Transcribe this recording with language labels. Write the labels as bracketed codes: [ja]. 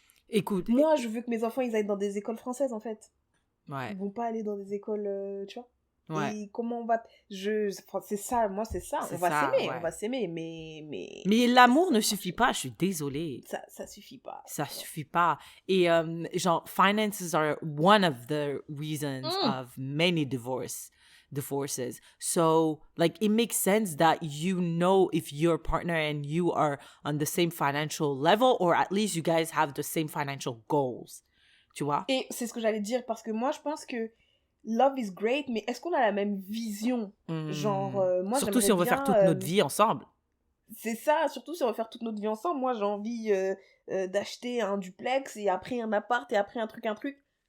[fr] Écoute. Moi, je veux que mes enfants, ils aillent dans des écoles françaises, en fait. Ouais. Ils vont pas aller dans des écoles, tu vois. Ouais. Et comment on va... c'est ça, moi, c'est ça. On va s'aimer, Mais l'amour ne suffit pas, je suis désolée. Ça suffit pas. Ça suffit pas. Et genre, [en] finances are one of the reasons of many divorces. So, like, it makes sense that you know if your partner and you are on the same financial level, or at least you guys have the same financial goals. [fr] Tu vois? Et c'est ce que j'allais dire, parce que moi, je pense que [en] love is great, [fr] mais est-ce qu'on a la même vision? Genre, moi, surtout si on veut faire toute notre vie ensemble. C'est ça, surtout si on veut faire toute notre vie ensemble. Moi, j'ai envie d'acheter un duplex, et après un appart, et après un truc.